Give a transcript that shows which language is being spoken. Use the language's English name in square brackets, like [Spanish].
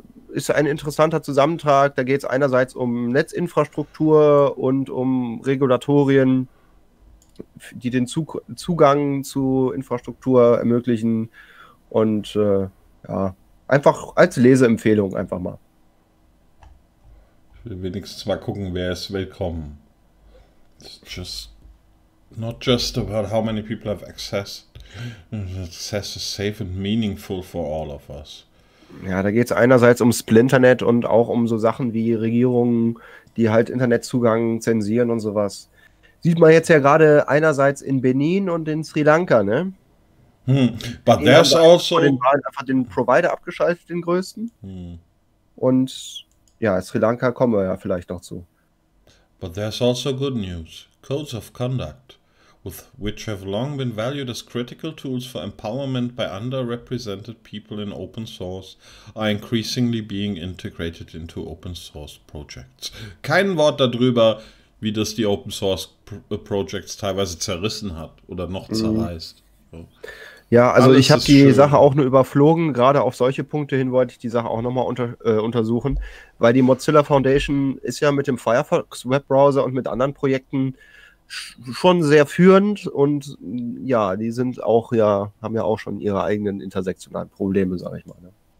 [German] Ist ein interessanter Zusammentrag. Da geht es einerseits um Netzinfrastruktur und um Regulatorien, die den Zugang zu Infrastruktur ermöglichen. Und ja, einfach als Leseempfehlung einfach mal. Ich will wenigstens mal gucken, wer ist willkommen. [English] Not just about how many people have access. Access is safe and meaningful for all of us. [German] Ja, da geht es einerseits um Splinternet und auch um so Sachen wie Regierungen, die halt Internetzugang zensieren und sowas. Sieht man jetzt ja gerade einerseits in Benin und in Sri Lanka, ne? [English] But there's also. [German] Den Wahlen einfach den Provider abgeschaltet, den größten. Und ja, Sri Lanka kommen wir ja vielleicht noch zu. [English] But there's also good news. Codes of conduct, with which have long been valued as critical tools for empowerment by underrepresented people in open source, are increasingly being integrated into open source projects. [German] Kein Wort darüber, wie das die Open Source Projects teilweise zerrissen hat oder noch zerreißt. Ja, also alles, ich habe die schön. Sache auch nur überflogen. Gerade auf solche Punkte hin wollte ich die Sache auch nochmal untersuchen, weil die Mozilla Foundation ist ja mit dem Firefox Webbrowser und mit anderen Projekten schon sehr führend und ja, die sind auch ja, haben ja auch schon ihre eigenen intersektionalen Probleme, sage ich mal. Ne?